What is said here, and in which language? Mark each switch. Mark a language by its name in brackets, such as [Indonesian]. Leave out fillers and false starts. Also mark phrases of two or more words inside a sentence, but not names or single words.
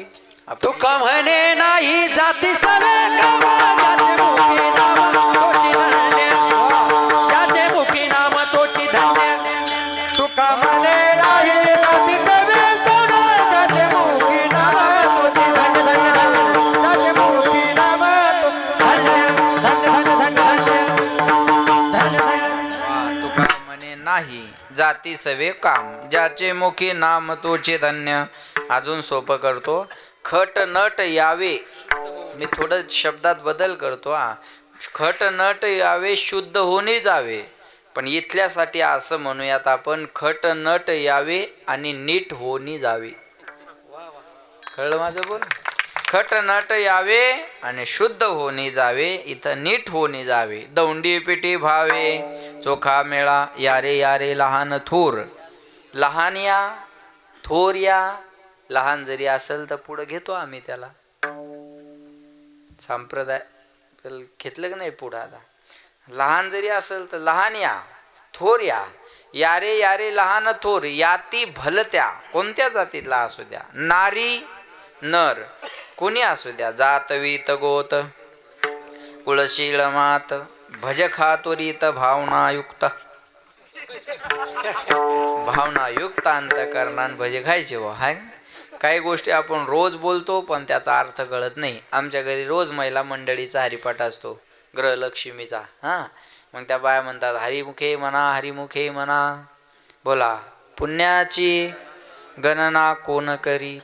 [Marathi] तुका म्हणे नाही जातीचा वेगळा, ज्याचे मुखी नाम तोची धन्य, ज्याचे मुखी नाम तोची धन्य. तुका म्हणे नाही जातीचा वेगळा, ज्याचे मुखी नाम तोची धन्य, धन्य, धन्य. ज्याचे मुखी नाम तो धन्य, धन्य, धन्य, धन्य, धन्य. तुका म्हणे नाही जाती सवे काम, ज्याचे मुखी नाम तोचे धन्य. अजून सोपं करतो. खट नट यावे, मी थोडं शब्दात बदल करतो हा. खट नट यावे, शुद्ध होणे जावे. पण इथल्यासाठी असं म्हणूयात आपण, खट नट यावे आणि नीट होणे जावे. कळलं माझं बोल? खट नट यावे आणि शुद्ध होणे जावे, इथं नीट होणे जावे. दौंडी पिटी भावे, चोखा मेळा, यारे यारे लहान थोर. लहान या, थोर या. लहान जरी असेल तर पुढं घेतो आम्ही त्याला. संप्रदाय घेतलं का नाही पुढं? आता लहान जरी असेल तर लहान या, थोर या. यारे यारे लहान थोर, याती भलत्या, कोणत्या जातीतला असू द्या, नारी नर कोणी असू द्या, जात वीत गोत, कुळशीळ मात, भज खातुरीत भावनायुक्त. भावनायुक्त अंतकरणान भजे खायचे व हाय. काही गोष्टी आपण रोज बोलतो पण त्याचा अर्थ कळत नाही. आमच्या घरी रोज महिला मंडळीचा हरिपाठ असतो, ग्रहलक्ष्मीचा. हां, मग त्या बाया म्हणतात हरिमुखे म्हणा, हरिमुखे म्हणा. बोला, पुण्याची गणना कोण करी?